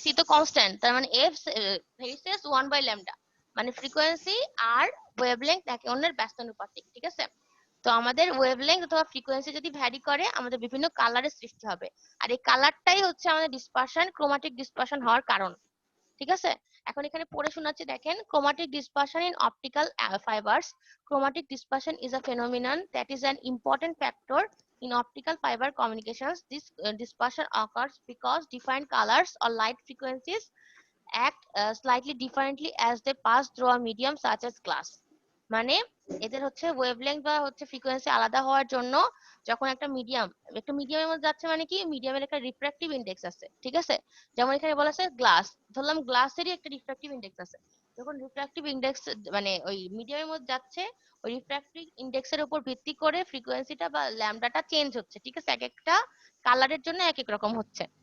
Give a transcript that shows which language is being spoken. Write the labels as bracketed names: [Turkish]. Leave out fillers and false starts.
[Bangla] C তো constant, তার মানে এফ ভেরিসেস 1 বাই ল্যামডা, মানে ফ্রিকোয়েন্সি আর ওয়েভলেংথ একে অন্যের ব্যস্তানুপাতিক, ঠিক আছে? তো আমাদের ওয়েভলেংথ অথবা ফ্রিকোয়েন্সি যদি ভ্যারি করে আমাদের বিভিন্ন কালারের সৃষ্টি হবে, আর এই কালারটাই হচ্ছে আমাদের ডিসপারশন, ক্রোমাটিক ডিসপারশন হওয়ার কারণ, ঠিক আছে? এখন এখানে পড়ে শোনাচ্ছি দেখেন, chromatic dispersion in optical fibers. [English] Chromatic dispersion is a phenomenon that is an important factor in optical fiber communications. This dispersion occurs because defined colors or light frequencies act slightly differently as they pass through a medium such as glass. [Bangla] মানে এদের হচ্ছে wavelength বা হচ্ছে frequency আলাদা হওয়ার জন্য যখন একটা মিডিয়ামের মধ্যে যাচ্ছে, মানে কি মিডিয়ামের একটা রিফ্র্যাক্টিভ ইন্ডেক্স আছে, ঠিক আছে? যেমন এখানে বলা আছে গ্লাস, ধরলাম গ্লাসেরই একটা রিফ্র্যাক্টিভ ইন্ডেক্স আছে। যখন রিফ্র্যাক্টিভ ইন্ডেক্স মানে ওই মিডিয়ামের মধ্যে যাচ্ছে, ওই রিফ্র্যাক্টিভ ইন্ডেক্সের উপর ভিত্তি করে ফ্রিকোয়েন্সিটা বা ল্যামডাটা চেঞ্জ হচ্ছে, ঠিক আছে? এক একটা কালারের জন্য এক এক রকম হচ্ছে।